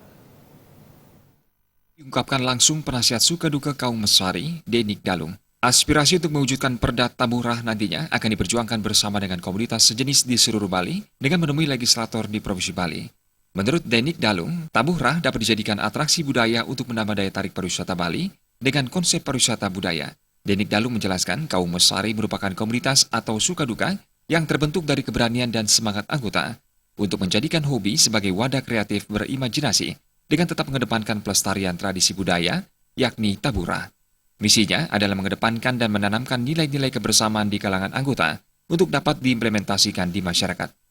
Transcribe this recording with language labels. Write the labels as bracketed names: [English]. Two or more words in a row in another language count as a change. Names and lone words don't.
[Indonesian] Diungkapkan langsung penasihat Sukaduka Kaum Mesari, Denik Dalung. Aspirasi untuk mewujudkan Perda Tabuhrah nantinya akan diperjuangkan bersama dengan komunitas sejenis di seluruh Bali dengan menemui legislator di Provinsi Bali. Menurut Denik Dalung, Tabuhrah dapat dijadikan atraksi budaya untuk menambah daya tarik pariwisata Bali dengan konsep pariwisata budaya. Denik Dalung menjelaskan kaum Mesari merupakan komunitas atau Sukaduka yang terbentuk dari keberanian dan semangat anggota untuk menjadikan hobi sebagai wadah kreatif berimajinasi dengan tetap mengedepankan pelestarian tradisi budaya, yakni Tabuhrah. Misinya adalah mengedepankan dan menanamkan nilai-nilai kebersamaan di kalangan anggota untuk dapat diimplementasikan di masyarakat.